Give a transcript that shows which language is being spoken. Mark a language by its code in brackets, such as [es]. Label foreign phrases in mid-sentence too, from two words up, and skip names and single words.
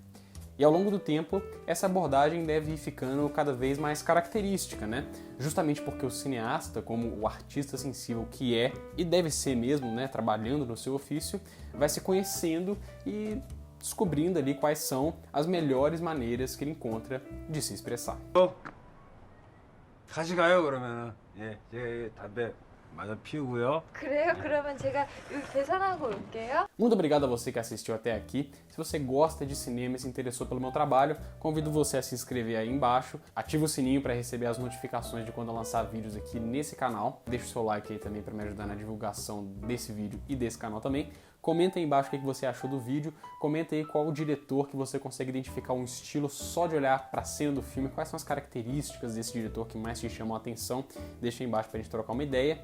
[pt] E ao longo do tempo, essa abordagem deve ir ficando cada vez mais característica, né? Justamente porque o cineasta, como o artista sensível que é, e deve ser mesmo, né, trabalhando no seu ofício, vai se conhecendo e descobrindo ali quais são as melhores maneiras que ele encontra de se expressar. [ko] 같이 가요 그러면은. 제 담배 마저 피우고요. 그래요? 그러면 제가 여기 계산하고 올게요. [pt] Muito obrigado a você que assistiu até aqui. Se você gosta de cinema e se interessou pelo meu trabalho, convido você a se inscrever aí embaixo, ativa o sininho para receber as notificações de quando eu lançar vídeos aqui nesse canal. Deixa o seu like aí também para me ajudar na divulgação desse vídeo e desse canal também. Comenta aí embaixo o que você achou do vídeo, comenta aí qual o diretor que você consegue identificar um estilo só de olhar para a cena do filme, quais são as características desse diretor que mais te chamam a atenção, deixa aí embaixo pra gente trocar uma ideia.